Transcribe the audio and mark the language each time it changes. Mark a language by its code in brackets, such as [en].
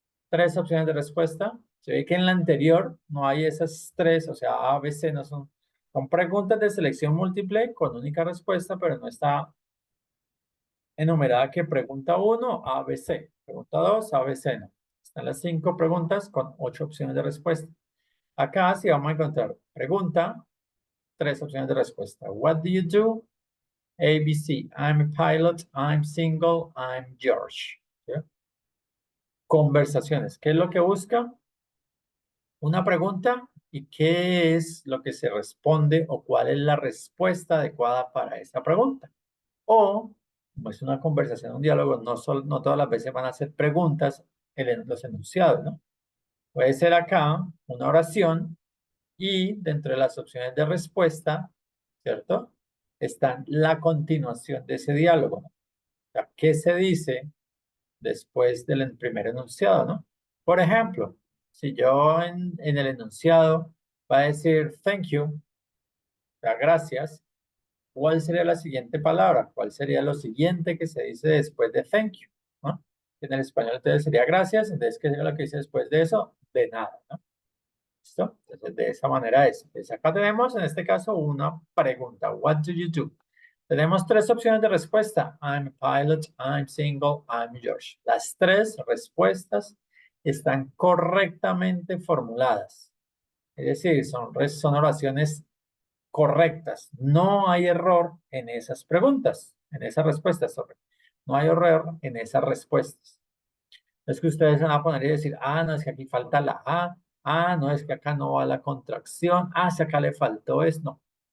[es] Tres opciones de respuesta. Se ve que en la anterior no hay esas tres, o sea, A, B, C no son, son preguntas de selección múltiple con única respuesta, pero no está enumerada que pregunta 1, A, B, C. Pregunta 2, A, B, C, no. Están las 5 preguntas con 8 opciones de respuesta. Acá sí vamos a encontrar pregunta, 3 opciones de respuesta. [en] What do you do? A, B, C. I'm a pilot, I'm single, I'm George. [es] ¿Sí? Conversaciones. ¿Qué es lo que busca? Una pregunta y qué es lo que se responde o cuál es la respuesta adecuada para esa pregunta. O, como es una conversación, un diálogo, no todas las veces van a ser preguntas los enunciados, ¿no? Puede ser acá una oración y dentro de las opciones de respuesta, ¿cierto? Está la continuación de ese diálogo, ¿no? O sea, ¿qué se dice después del primer enunciado, ¿no? Por ejemplo, si yo en el enunciado va a decir [en] thank you, [es] o sea, gracias, ¿cuál sería la siguiente palabra? ¿Cuál sería lo siguiente que se dice después de [en] thank you? [es] ¿No? En el español entonces sería gracias, entonces ¿qué sería lo que dice después de eso? De nada, ¿no? ¿Listo? Entonces de esa manera es. Entonces acá tenemos en este caso una pregunta. [en] What do you do? [es] Tenemos tres opciones de respuesta. [en] I'm a pilot, I'm single, I'm George. [es] Las tres respuestas están correctamente formuladas. Es decir, son oraciones correctas. No hay error en esas preguntas, en esas respuestas, sorry. No hay error en esas respuestas. No es que ustedes van a poner y decir, ah, no, es que aquí falta la A, ah, no, es que acá no va la contracción, ah, si acá le faltó es, no.